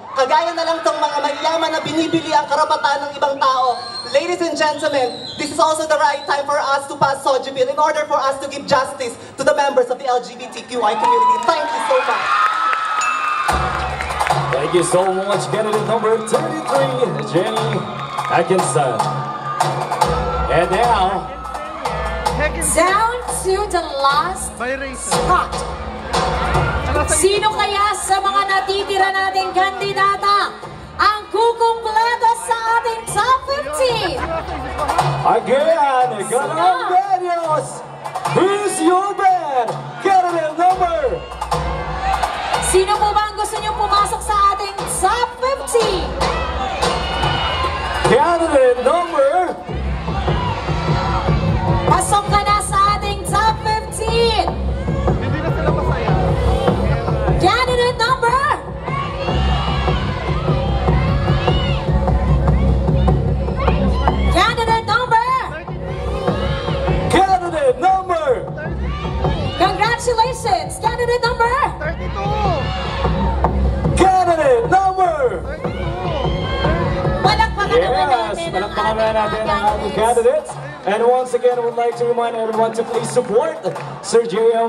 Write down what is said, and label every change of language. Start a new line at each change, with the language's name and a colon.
Filipino: Kagaya na lang itong mga mayayaman na binibili ang karapatan ng ibang tao.
English: Ladies and gentlemen, this is also the right time for us to pass SOGI bill in order for us to give justice to the members of the LGBTQI community. Thank you so much. Thank you so much, candidate number 33, Jenny Atkinson. And now,
Filipino: down to the last spot. Sino kaya sa mga natitira nating kandidata ang kukumpleto sa ating top 15.
English: Again, Calambeños, who's your band? Candidate number.
Filipino: Sino po ba ang gusto niyo pumasok sa ating top 15?
English: Candidate number.
Filipino: Pasok ka na sa ating top 15. Hindi na sila masaya.
English: Candidate number. Candidate number. Candidate number. Congratulations. Candidate number. 32. Candidate number.
Filipino: Palakpakan naman
English: Yes,
Filipino: natin ang palakpakan na natin ang ating
English: candidates. candidates. And once again, I would like to remind everyone to please support Sir J.M.